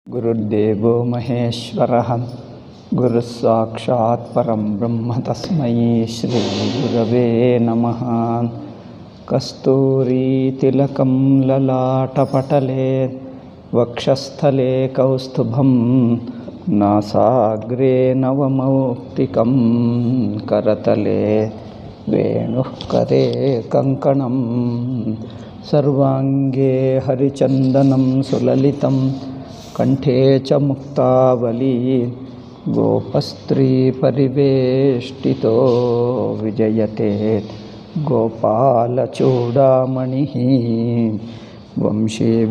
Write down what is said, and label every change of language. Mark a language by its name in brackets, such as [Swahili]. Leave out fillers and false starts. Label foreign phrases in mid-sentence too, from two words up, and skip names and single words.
[Sanskrit] ಗುರುರ್ದೇವೋ ಮಹೇಶ್ವರಃ ಗುರುಸ್ಸಾಕ್ಷಾತ್ ಪರಂ ಬ್ರಹ್ಮ ತಸ್ಮೈ ಶ್ರೀ ಗುರವೇ ನಮಃ. ಕಸ್ತೂರಿತಿಲಕಂ ಲಲಾಟಪಟಲೆ ವಕ್ಷಸ್ಥಲೆ ಕೌಸ್ತುಭಂ ನಾಸಾಗ್ರೆ ನವಮೌಕ್ತಿಕಂ ಕರತಲೆ ವೇಣುಃ ಕರೆ ಕಂಕಣಂ ಸರ್ವಾಂಗೇ ಹರಿಚಂದನಂ ಸುಲಲಿತಂ ಕಂಠೇ ಚ ಮುಕ್ತಾವಲಿ ಗೋಪಸ್ತ್ರೀ ಪರಿವೇಷ್ಟಿತೋ ವಿಜಯತೆ ಗೋಪಾಲಚೂಡಾಮಣಿಃ ವಂಶೇ